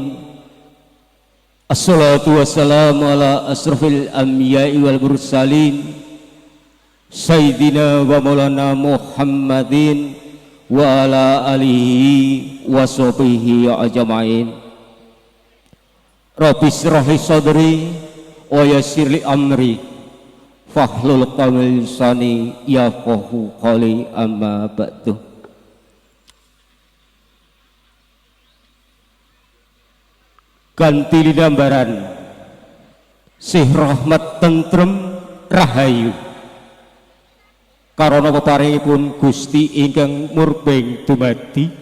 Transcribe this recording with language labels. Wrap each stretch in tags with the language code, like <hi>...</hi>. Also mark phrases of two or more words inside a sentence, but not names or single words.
<ar>الصلاة والسلام على أشرف الأنبياء والمرسلين سيدنا ومولانا محمد وعلى آله وصحبه أجمعين. رب اشرح لي صدري ويسر لي أمري فاحلل قولي لساني يفقهوا قولي أما بعد.</ar> <jv>Ganti lidambaran sih rahmat tentrem rahayu karana peparingipun Gusti ingkang murbeng dumadi,</jv>